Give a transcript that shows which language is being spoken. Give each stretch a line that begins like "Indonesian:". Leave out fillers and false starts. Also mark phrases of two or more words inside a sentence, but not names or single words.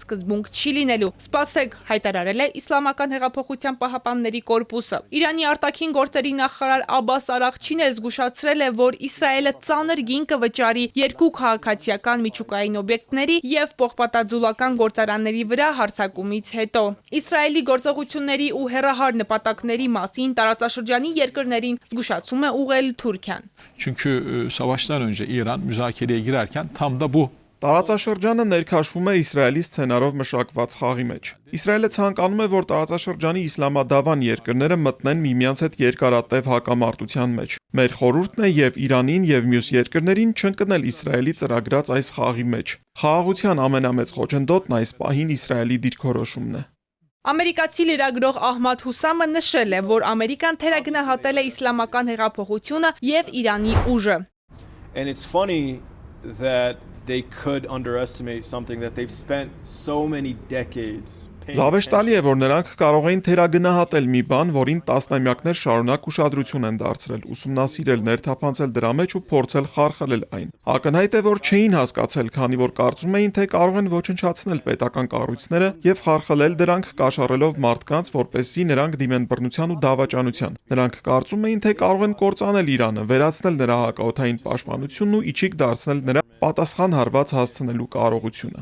Armenian: սկզբունք չի լինելու։ Սպասեք, հայտարարել է Իսլամական հեղափոխության պահապանների կորպուսը։ Իրանի արտաքին գործերի նախարար Աբբաս Արաղչին է զգուշացրել է, որ Իսրայելը ծանր գին կվճարի երկու քաղաքացիական միջուկային օբյեկտների եւ պողպատաձուլական գործարանների վրա հարձակումից հետո։ Իսրայելի գործողությունների ու հեռահար նպատակների մասին տարածաշրջանի երկրներին զգուշացում է ուղղել Թուրքիան.
Turkish: Çünkü savaştan önce İran müzakereye girerken tam da bu
Armenian: Տարածաշրջանը ներքաշվում է Իսրայելի սցենարով մշակված խաղի մեջ։ Իսրայելը ցանկանում է, որ տարածաշրջանի իսլամադավան երկրները մտնեն միմյանց հետ երկարատև հակամարտության մեջ։ Մեր խորհուրդն է եւ Իրանին եւ մյուս երկրներին չընկնել Իսրայելի ծրագրած այս խաղի մեջ։ Խաղաղության ամենամեծ խոչընդոտն այս պահին Իսրայելի դիրքորոշումն է։ Ամերիկացի լրագրող Ահմադ Հուսամը նշել է, որ Ամերիկան թերագնահատել է իսլամական հեղափոխությունը եւ Իրանի ուժը։
English: And it's funny that they could underestimate something that they've spent so many decades.
Armenian: Զավեշտալի է, որ նրանք կարող էին թերագնահատել մի բան, որին տասնամյակներ շարունակ ուշադրություն են դարձրել, ուսումնասիրել, ներթափանցել դրա մեջ ու փորձել խարխլել այն։ Ակնհայտ է, որ չէին հասկացել, քանի որ կարծում էին, թե կարող են ոչնչացնել պետական կառույցները եւ խարխլել դրանք կաշառելով մարդկանց, որպեսզի նրանք դիմեն բռնության ու դավաճանության։ Նրանք կարծում էին, թե կարող են կործանել Իրանը, վերացնել նրա հակաօդային պաշտպանությունն ու իջիկ դարձնել նրա պատասխան հարված հասցնելու կարողությունը։